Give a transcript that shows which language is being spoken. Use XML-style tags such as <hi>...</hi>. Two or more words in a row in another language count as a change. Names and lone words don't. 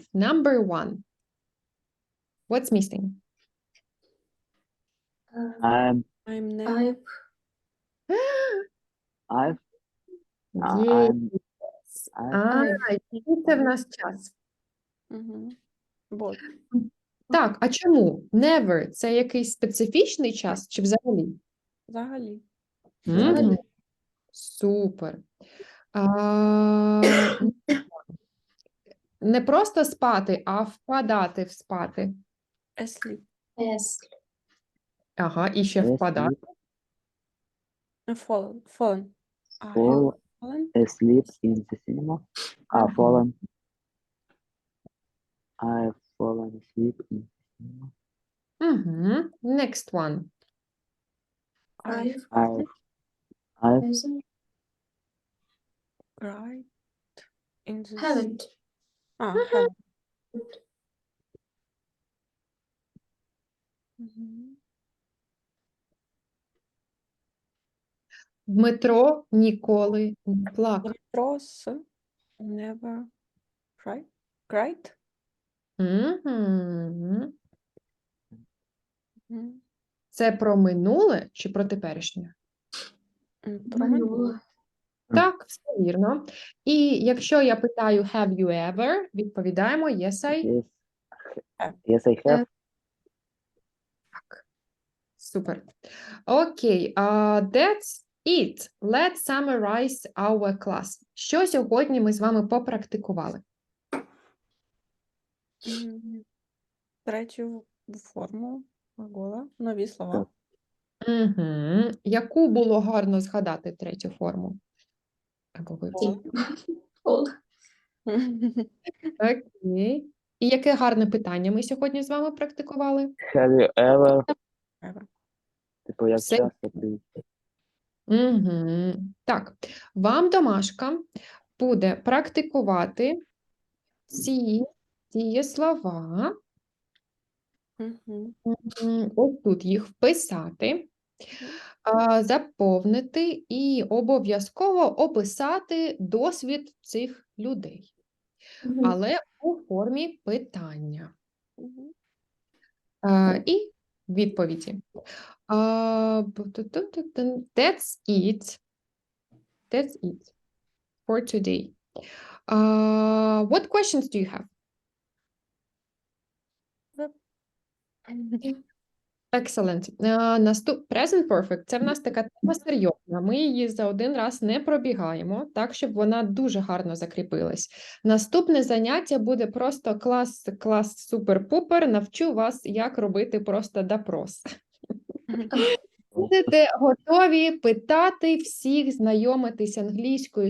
<en>Number 1. What's missing? I'm I'm never. I've Yes. I'm</en> <uk>Який це в нас час? Мгм. Вот. Так, а чому? Never – це якийсь специфічний час чи взагалі? Взагалі. Мгм. Супер. А, Не просто спати, а впадати в спати.</uk> <en>Asleep. Yes.</en> <uk>Ага, і ще впадати.</uk> <en>Fallen. Fallen. I Fall have fallen. asleep in the cinema. Мгм. Fallen. I've fallen asleep in the cinema. Мгм. Next one. I've I've Hasn't. cried in the Haven't. haven't. Мгм.</en> <uk>Дмитро ніколи не плакав.</uk> <en>Дмитрос never cried. Cried? Мгм. Мгм.</en> <uk>Це про минуле чи про теперішнє? Про мене. Минуле. Так, все вірно. І якщо я питаю</uk> <en>have you ever,</en> <uk>відповідаємо</uk> <en>yes, I. yes. Yes, I have.</en> <uk>Супер. Окей,</uk> <en>that's it. Let's summarize our class.</en> <uk>Що сьогодні ми з вами попрактикували? Мгм. Третю форму глагола. Нові слова. Угу. Яку було гарно згадати третю форму? Або вивчити?</uk> <en>All.</en> <uk>Окей. І яке гарне питання ми сьогодні з вами практикували?</uk> <en>Have you ever? Ever.</en> <uk>Типу, як Все. часто ти? Угу. Так, вам домашка буде практикувати ці дієслова. Мгм. Ось тут їх вписати, заповнити і обов'язково описати досвід цих людей, Мгм. але у формі питання. Мгм. І відповіді.</uk> <en>That's it. That's it for today. What questions do you have? Excellent. Present Perfect –</en> <uk>це в нас така тема серйозна. Ми її за один раз не пробігаємо, так, щоб вона дуже гарно закріпилась. Наступне заняття буде просто клас супер-пупер. Навчу вас, як робити просто допрос. Будете готові питати всіх, знайомитись англійською.</uk>